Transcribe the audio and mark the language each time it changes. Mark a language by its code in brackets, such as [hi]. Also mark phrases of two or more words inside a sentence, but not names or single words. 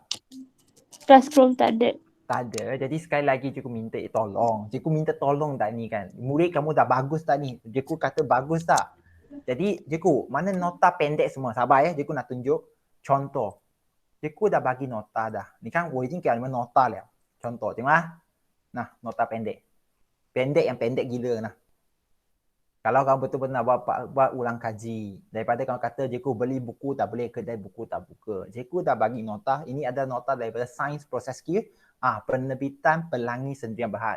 [ms] Classroom tak ada. Tak ada. Jadi sekali lagi cikgu minta tolong. Cikgu minta tolong tak ni kan. Murid kamu dah bagus tak ni? Cikgu kata bagus tak? Jadi cikgu, mana nota pendek semua? Sabar ya, cikgu nak tunjuk contoh. Cikgu dah bagi nota dah. Ni kan, [zh] 我已经给你们 nota 了. [ms] Contoh, tengok ah. Nah, nota pendek. Pendek yang pendek gila nah. Kalau kamu betul-betul nak buat ulang kaji, daripada kamu kata cikgu beli buku tak boleh, kedai buku tak buka. Cikgu dah bagi nota, ini ada nota daripada Sains Proses Q, penerbitan Pelangi Sendirian Berhad.